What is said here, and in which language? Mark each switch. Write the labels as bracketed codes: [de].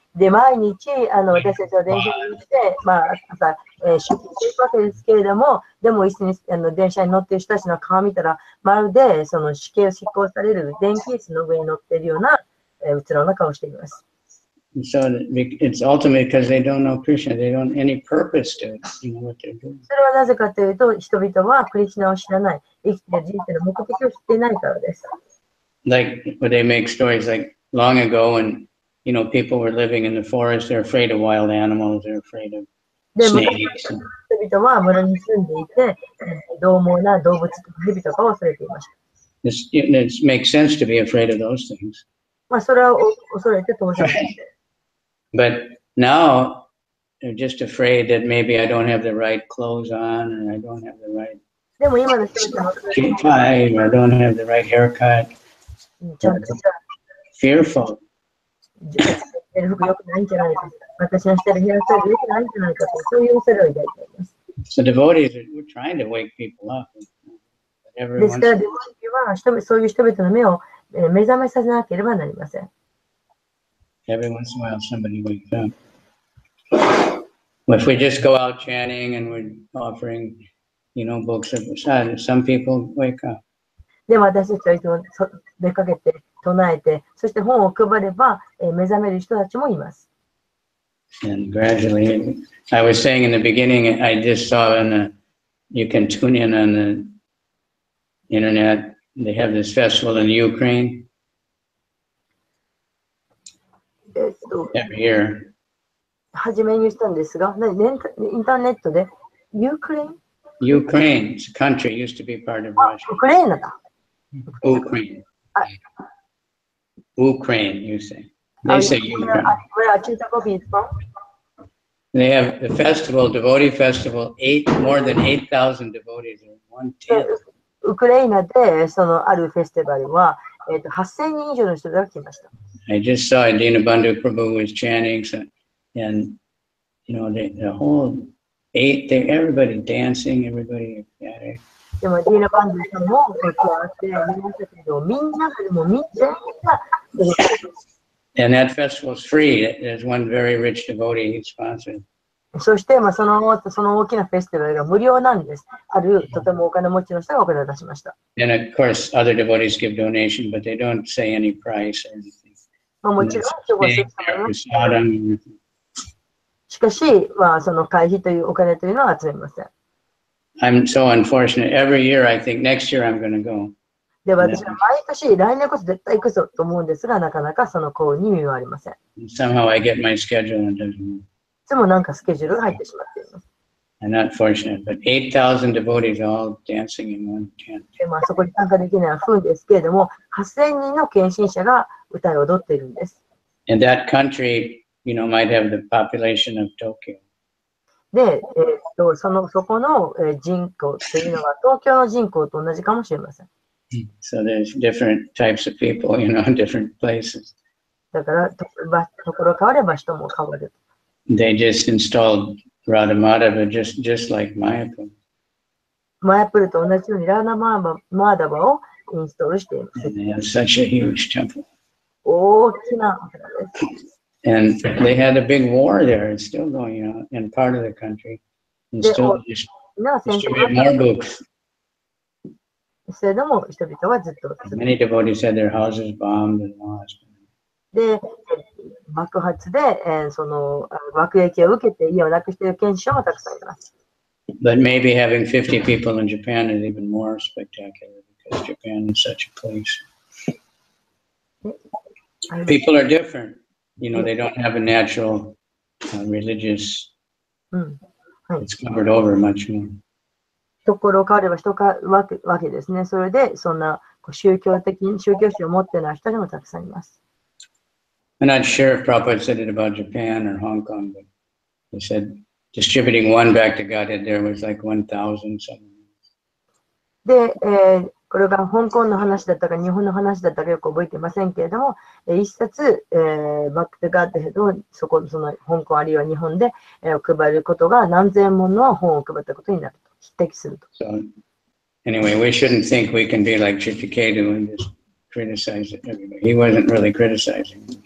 [ja] で、毎日、私たちは電車に乗って、朝、出勤していくわけですけれども、でも、一緒に電車に乗っている人たちの顔を見たら、まるで、その死刑を執行される電気椅子の上に乗っているような、うつろな顔をしています。 [en] So it's ultimately because they don't know Krishna. They don't any purpose to what they're doing. [ja] それはなぜかというと、人々はクリシュナを知らない、生きている人生の目的を知っていないからです。 [en] Like, they make stories like long ago when, people were living in the forest, they're afraid of wild animals, they're afraid of snakes. [ja] 人々は村に住んでいて、獰猛な動物とか蛇とかを恐れていました。 [en] It makes sense to be afraid of those things. [ja] まあ、それは恐れて当然です。 [en] But now, they're just afraid that maybe I don't have the right clothes on, or I don't have the right [ja] でも今の人々は、 [en] tie, or I don't have the right haircut. [ja] ちゃんとした [en] Fearful. [ja] 服良くないんじゃないか。私のしてるヘアスタイル良くないんじゃないかと、そういう恐れを抱いています。 [en] So devotees, we're trying to wake people up. [ja] ですから、デボティはそういう人々の目を目覚めさせなければなりません。 [en] Every once in a while, somebody wakes up. If we just go out chanting and we're offering, books of prasad, some people wake up. [ja] でも私たちはいつも出かけて唱えて、そして本を配れば目覚める人たちもいます。 [en] And gradually, I was saying in the beginning, I just saw you can tune in on the internet. They have this festival in Ukraine every year. [ja] 初めに言ったんですが、インターネットでユークレイン [en] Ukraine, it's a country, used to be part of Russia. [ja] ウクライナだ。 [en] Ukraine. Ukraine, you say. They say Ukraine. Where are Chuta copies from? They have the festival, devotee festival, more than 8,000 devotees in one tent. [ja] ウクライナでそのあるフェスティバルは、8000人以上の人が来ました。 [en] I just saw Dinabandhu Prabhu was chanting, and the whole everybody dancing, everybody ecstatic. [ja] でもディーナバンドさんも加わって見ましたけど、みんなでもみんなが [en] And that festival is free. There's one very rich devotee he sponsored. [ja] そして、その大きなフェスティバルが無料なんです。あるとてもお金持ちの人がお金を出しました。 [en] And of course, other devotees give donation, but they don't say any price or anything. [ja] もちろん、しかし、その会費というお金というのは集めません。 [en] I'm so unfortunate. Every year, I think next year I'm going to go. [ja] で、私は毎年、来年こそ絶対行くぞと思うんですが、なかなかその行為に耳はありません。 [en] Somehow I get my schedule and it doesn't work. [ja] いつもなんかスケジュールが入ってしまっています。 [en] I'm not fortunate, but 8,000 devotees all dancing in one tent. [ja] で、そこに参加できないのは不運ですけれども、8000人の献身者が歌い踊っているんです。 [en] And that country, might have the population of Tokyo. [ja] で、そこの人口というのは東京の人口と同じかもしれません。 [en] So there's different types of people, different places. [ja] だから、ところ変われば人も変わる。 [en] They just installed Radha Madhava just like Mayapur. [ja] マヤプルと同じようにラーナマーダバをインストールしています。 [en] And they have such a huge temple. [ja] 大きなお寺です。 [en] And they had a big war there. It's still going on in part of the country. And still distribute more books. [ja] それでも人々はずっと。 [en] Many devotees had their houses bombed and lost. [ja] で、爆発で、爆撃を受けて家をなくしている献身者もたくさんいます。 [en] But maybe having 50 people in Japan is even more spectacular because Japan is such a place. People are different. They don't have a natural religious. It's covered over much more. [ja] ところ変われば人変わるわけですね。それで、そんな宗教心を持っていない人にもたくさんいます。 [en] I'm not sure if Prabhupada said it about Japan or Hong Kong, but he said distributing one back to Godhead there was like 1,000 something. [ja] で、これが香港の話だったか日本の話だったかよく覚えていませんけれども、一冊、バック・トゥ・ガッドヘッドをその香港あるいは日本で、配ることが何千本の本を配ったことになると、匹敵すると。 [en] So, anyway, we shouldn't think we can be like Chichiketu and just criticize everybody. He wasn't really criticizing.